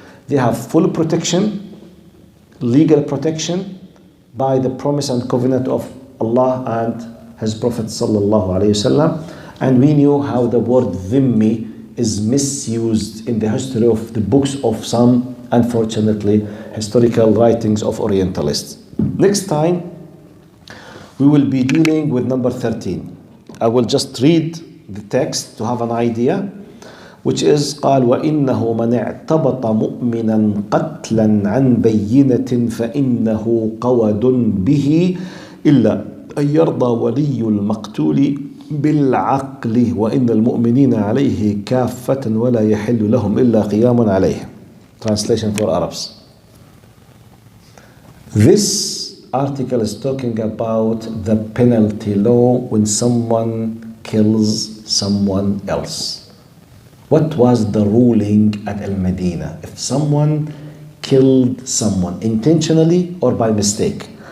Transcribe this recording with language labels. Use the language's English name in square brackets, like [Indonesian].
[English] They have full protection, legal protection by the promise and covenant of Allah and His Prophet sallallahu alaihi wasallam. And we knew how the word dhimmi is misused in the history of the books of some, unfortunately, historical writings of Orientalists. Next time, we will be dealing with number 13. I will just read the text to have an idea, which is [Arabic] قال وإنه من اعتبط مؤمنا قتلا عن بينة فإنه قود به إلا أن يرضى ولي المقتول بالعقل وإن المؤمنين عليه كافة ولا يحل لهم إلا قيام عليه. [English] Translation for Arabs. This article is talking about the penalty law when someone kills someone else. What was the ruling at Al-Madinah if someone killed someone intentionally or by mistake?